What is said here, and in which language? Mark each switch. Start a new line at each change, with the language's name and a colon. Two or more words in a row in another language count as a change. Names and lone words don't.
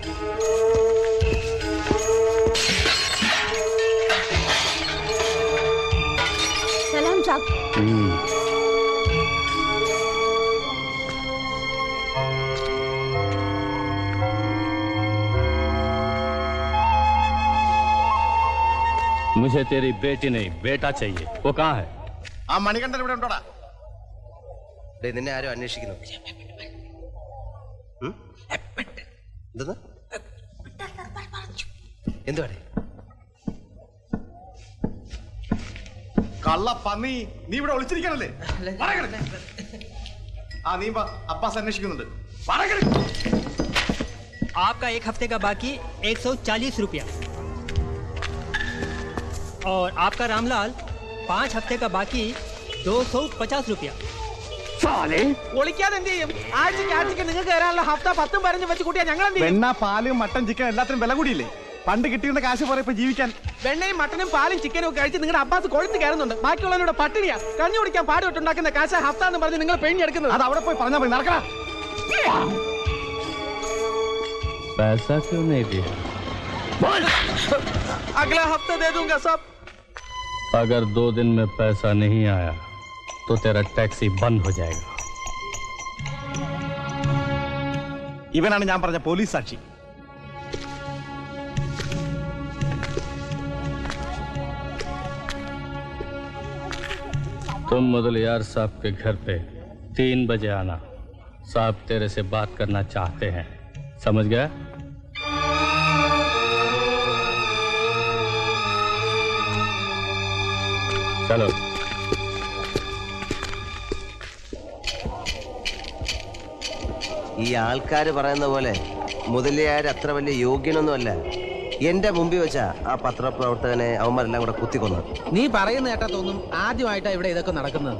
Hindi: सलाम साहब। मुझे तेरी बेटी नहीं बेटा चाहिए। वो कहाँ है?
Malayalam: ആ മണികണ്ഠൻ ഇവിടെ ഉണ്ടോടാ? ഡേ, നിന്നെ ആരും അന്വേഷിക്കുന്നു. എന്തെന്ന്? എന്തുവാടേ? കള്ള പന്നി, നീ ഇവിടെ ഒളിച്ചിരിക്കണല്ലേ? ആ നീ അബ്ബാസ് അന്വേഷിക്കുന്നുണ്ട്.
Hindi: आपका एक हफ्ते का बाकी 140 रुपया और आपका रामलाल 5 हफ्ते का बाकी 250 रुपया।
Malayalam: ഒളിക്കാതെ എന്ത് ചെയ്യും? ആഴ്ചക്ക് നിങ്ങൾക്ക് തരാനുള്ള ഹഫ്ത 10 15 വെച്ച് കൂട്ടിയാ ഞങ്ങൾ എന്ത് ചെയ്യും? വെണ്ണ, പാല്, മട്ടൻ, ചിക്കൻ എല്ലാത്തിനും വില കൂടിയില്ലേ? പണ്ട് കിട്ടിയിരുന്ന കാശ് പോലെ ഇപ്പൊ ജീവിക്കാൻ. വെണ്ണയും മട്ടനും പാലും ചിക്കനും ഒക്കെ കഴിച്ച് നിങ്ങളുടെ അബ്ബാസ് കൊഴുത്ത് കയറുന്നുണ്ട്. ബാക്കിയുള്ളവരുടെ പട്ടിണിയാ. കഞ്ഞി കുടിക്കാൻ പാടുപെട്ടുണ്ടാക്കുന്ന കാശ ഹഫ്ത എന്ന് പറഞ്ഞ് നിങ്ങൾ പെയിഞ്ഞെടുക്കുന്നത്. അത് അവിടെ പോയി പറഞ്ഞാൽ മതി. നടക്കണ.
Hindi: पैसा क्यों नहीं दिया? अगला हफ्ता दे दूंगा सब। अगर 2 दिन में पैसा नहीं आया तो तेरा टैक्सी बंद हो जाएगा।
Malayalam: ഇവനാണ് ഞാൻ പറഞ്ഞ പോലീസ് സാക്ഷി.
Hindi: तुम मुदलियार साहब के घर पे 3 बजे आना। साहब तेरे से बात करना चाहते हैं। समझ गया? चलो।
Malayalam: ഈ ആൾക്കാർ പറയുന്ന പോലെ മുതലിയാർ അത്ര വലിയ യോഗ്യനൊന്നുമല്ല. എന്റെ മുമ്പിൽ വെച്ചാ ആ പത്രപ്രവർത്തകനെ അവന്മാരെല്ലാം കൂടെ കുത്തിക്കൊന്നു. നീ പറയുന്ന കേട്ടാ തോന്നും ആദ്യമായിട്ടാ ഇവിടെ ഇതൊക്കെ നടക്കുന്നത്.